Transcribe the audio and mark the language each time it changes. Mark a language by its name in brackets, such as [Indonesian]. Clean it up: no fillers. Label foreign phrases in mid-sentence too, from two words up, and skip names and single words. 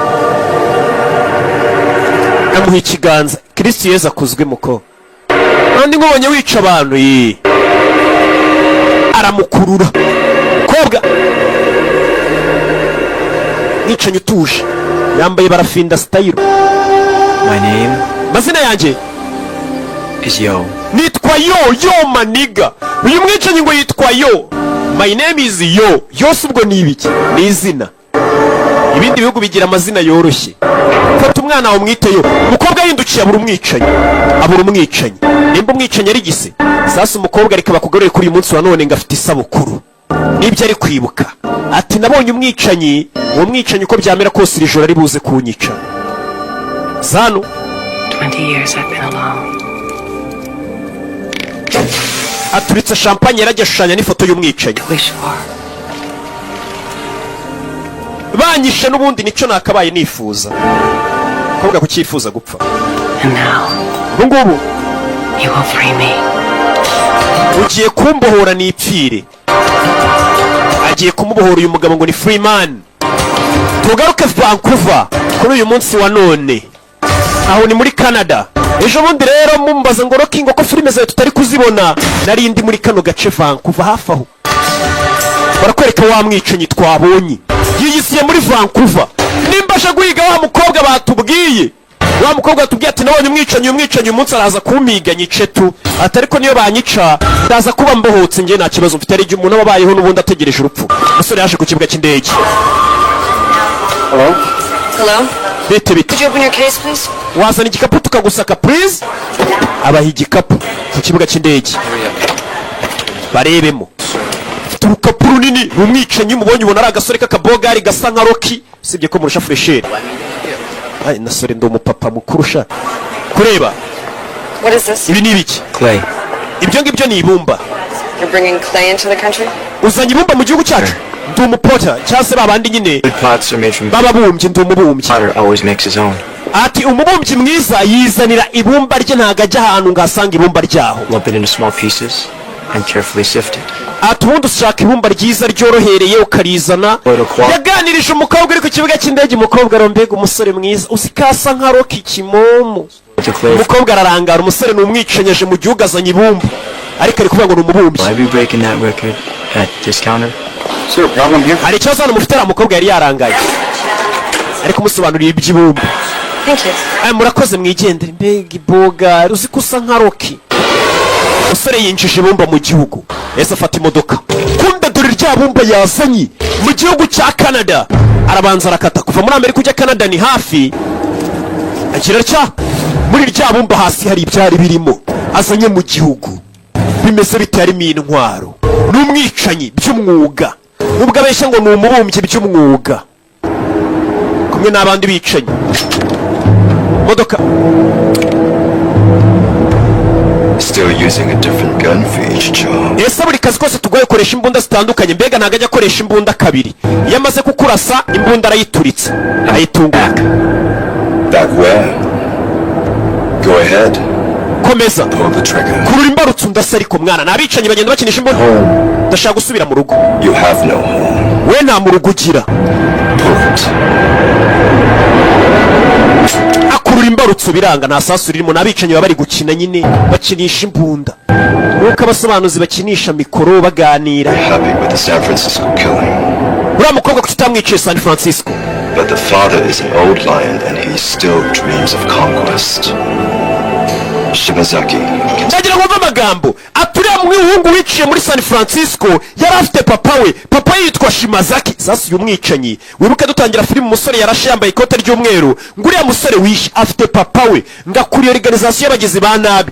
[Kinyarwanda] Amuha ikiganza. Kristo Yesu akuzwe muko. Kandi nkubonye wica abantu aramukurura. Kobwa mwicanyi utuje yambaye barafinda style. [English] My name [Kinyarwanda] mazina yanjye [English] is Yo. [Kinyarwanda] Nitwa Yo maniga. Uyu mwicanyi ngo yitwa Yo. [English] My name is Yo. [Kinyarwanda] Yose ubwo ni ibiki? Ni izina. Ibindi bihugu bigira amazina yoroshye. Fata umwana wawe umwite Yo. Umukobwa yindukiye abura umwicanyi. Nimba umwicanyi ari gise. Sasa umukobwa ariko bakugarure kuri uyu munsi wa none ngafite isabukuru. Nibyo ari kwibuka. Ati nabonye umwicanyi, uwo mwicanyi uko byamera kose iri joro ari buze kunyica. Zano [English] 20 years I've been alone. [Kinyarwanda] Aturitse champagne yarajya shushanya n'ifoto y'umwicanyi. Banyishe n'ubundi nicyo nakabaye nifuza. Kobwa kucyifuza gupfa. [English] And now [Kinyarwanda] ngubu [English] you will free me. [Kinyarwanda] ugiye kumbohora nipfire. Agiye kumubohora uyu mugabo ngo ni Freeman. Tugaruke Vancouver kuri uyu munsi wa none, aho ni muri Canada. Ejo bundi rero mumbaza ngo Rocky ngo ko filime zawe tutari kuzibona, nari ndi muri kano gace Vancouver hafi aho. Barakwereka wa mwicanyi twabonye yiyisiye muri Vancouver. Nimbasha guhiga wa mukobwa batubwiye, wa mukobwa atubwiye ati nabonye umwicanyi umunsi araza kumpiga nyice tu, atari ko niyo banyica ndaza kuba mbohotse nge nta kibazo mfite. Ari umuntu wabayeho n'ubundi ategereje urupfu. Umusore yaje ku kibuga cy'indege. [English] Hello? Hello? [Kinyarwanda] Bite bite. [English] Could you open your case, please? [Kinyarwanda] Wazana igikapu tukagusaka please. Abaha igikapu ku kibuga cy'indege barebemo. Urukapu runini rumwicanyi mubonye ubona ari agasore k'akabogari gasa nka Rocky, usibye ko murusha fresher. Ay nasore ndo umupapa mukuru sha kureba. [English] What is this? [Kinyarwanda] Ibi ni ibiki? [English] Clay. [Kinyarwanda] Ibyo ngibyo ni ibumba. [English] You're bringing clay into the country? [Kinyarwanda] Uzanye ibumba mu gihugu cyacu? Ndi umupota cyangwa se babandi nyine [English] Good plots are made from [Kinyarwanda] bababumbye. Ndi umubumbyi. [English] potter always makes his own. [Kinyarwanda] Ati umubumbyi mwiza yizanira ibumba rye, ntago ajya ahantu ngasanga ibumba ryaho. [English] Lump it into small pieces and carefully sift it. [Kinyarwanda] Ati ubundi ushaka ibumba ryiza ryorohereye ukarizana. Yaganirije umukobwa uri ku kibuga cy'indege. Umukobwa arombega umusore mwiza usikasa nka Rocky kimomo. Umukobwa ararangara, umusore ni umwicanyeje mu gihugu azanye ibumba ariko ari kuvuga ngo ni umubumbyi. [English] Why be breaking that record at discounter? Is there a problem here? [Kinyarwanda] Hari ikibazo hano mufite. Umukobwa yari yarangaye ariko umusobanuriye iby'ibumba. [English] Thank you. [Kinyarwanda] Ay murakoze mwigendere. Mbega iboga uzi ko usa nka Rocky. Umusore yinjije ibumba mu gihugu, ese afata imodoka. Kumbe dore rya bumba yazanye mu gihugu cya Canada. Arabanza arakata kuva muri Amerika ujya Canada ni hafi. Agira cya muri rya bumba hasi hari ibyari birimo azanye mu gihugu. Bimeze bitari intwaro. N'umwicanyi by'umwuga. Nubwo abeshya ngo ni umubumbyi by'umwuga. Kumwe n'abandi bicanyi. Modoka. [English] Still using a different gun for each job. [Kinyarwanda] Ese buri kazi kose tugoye koresha imbunda zitandukanye. Mbega ntago ajya akoresha imbunda kabiri. Iyo amaze kukurasa imbunda arayituritse ayitunga. [English] Back where? Go ahead. [Kinyarwanda] Komeza. [English] Pull the trigger. [Kinyarwanda] Kurura imbarutso ndasa ariko mwana nabicanyi bagenda bakinisha imbunda. Ndashaka gusubira mu rugo. [English] You have no home. [Kinyarwanda] We nta mu rugo ugira. [English] Pull it. [Kinyarwanda] Akurura imbarutso biranga nta sasu ririmo. Nabicanyi baba bari gukina nyine bakinisha imbunda. Nuko abasobanuzi bakinisha mikoro baganira. [English] Happy with the San Francisco killing. [Kinyarwanda] Uriya mukobwa kuki utamwiciye San Francisco? [English] But the father is an old lion and he still dreams of conquest. Shimazaki. [Kinyarwanda] Ndagira ngo mve amagambo. Aturiya mwihungu wiciye muri San Francisco yari afite papa we. Papa yitwa Shimazaki. Sasa uyu mwicanyi wibuke dutangira filime umusore yarashe yambaye ikote ry'umweru. Nguriya musore wishe afite papa we. Ngakuriye organization y'abagizi ba nabi.